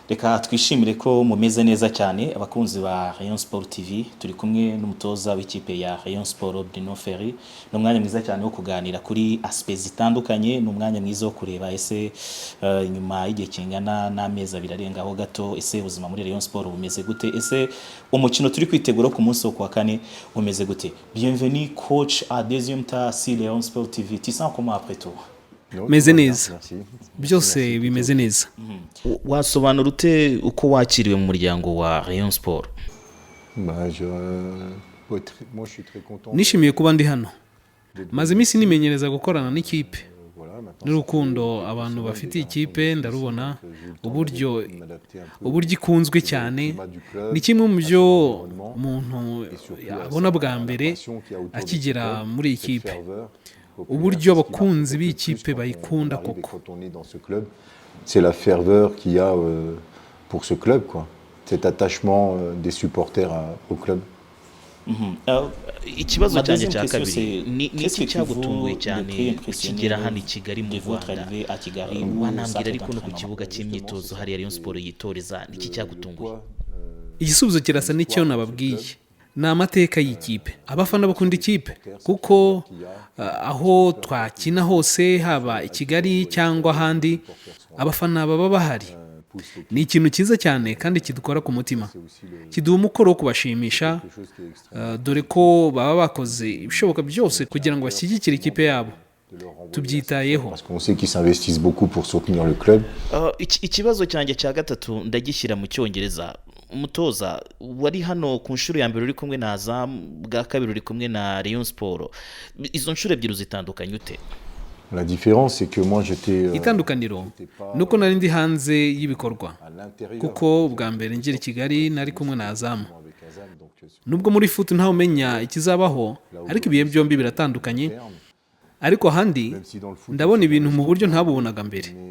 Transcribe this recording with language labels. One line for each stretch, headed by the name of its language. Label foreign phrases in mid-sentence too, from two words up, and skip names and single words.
Kinyarwanda: Reka twishimire ko mumeze neza cyane abakunzi ba Rayon Sport TV turi kumwe n'umutoza w'ikipe ya Rayon Sport Bruno Ferry. Ni umwanya mwiza cyane wo kuganira kuri aspects zitandukanye, ni umwanya mwiza wo kureba ese nyuma y'igihe kingana n'amezi abiri arengaho gato ese ubuzima muri Rayon Sport bumeze gute, ese umukino turi kwitegura ku munsi wo kwa kane umeze gute.
French: Bienvenue coach à deuxième temps sur Rayon Sport TV. Tu sens comment après tout?
Kinyarwanda: Meze neza byose bimeze neza. Wasobanura ute uko wakiriwe mu muryango wa Rayon Sport? Nishimiye kuba ndi hano, maze iminsi nimenyereza gukorana n'ikipe n'urukundo abantu bafite ikipe ndarubona, uburyo ikunzwe cyane ni kimwe mu byo umuntu abona bwa mbere akigera muri ikipe, uburyo abakunzi b'ikipe bayikunda koko.
French: C'est la ferveur qu'il y a pour ce club, quoi. Cet attachement des supporters au club.
Kinyarwanda: Ikibazo cyanjye cya kabiri ni iki cyagutunguye cyane ukigera hano i Kigali mu Rwanda, wanambwira ariko no ku kibuga cy'imyitozo hari Rayon Sport yitoreza, ni iki cyagutunguye? Igisubizo kirasa n'icyo nababwiye, ni amateka y'ikipe. Abafana bakunda ikipe kuko aho twakina hose, haba i Kigali cyangwa ahandi, abafana baba bahari. Ni ikintu cyiza cyane kandi kidukora ku mutima, kiduha umukoro wo kubashimisha, dore ko baba bakoze ibishoboka byose kugira ngo bashyigikire ikipe yabo. Tubyitayeho.
French: Parce qu'on sait qu'ils s'investissent beaucoup pour soutenir le club.
Kinyarwanda: Ikibazo cyanjye cya gatatu ndagishyira mu Cyongereza. Umutoza wari hano ku nshuro ya mbere uri kumwe na Azam, bwa kabiri uri kumwe na Rayon Sport, izo nshuro ebyiri zitandukanye ute?
French: La différence c'est que moi j'étais
Kinyarwanda: itandukaniro nuko nari ndi hanze y'ibikorwa, kuko bwa mbere ngera i Kigali nari kumwe na Azam. Nubwo muri foot ntawe umenya ikizabaho, ariko ibihe byombi biratandukanye, ariko ahandi ndabona ibintu mu buryo ntabubonaga mbere.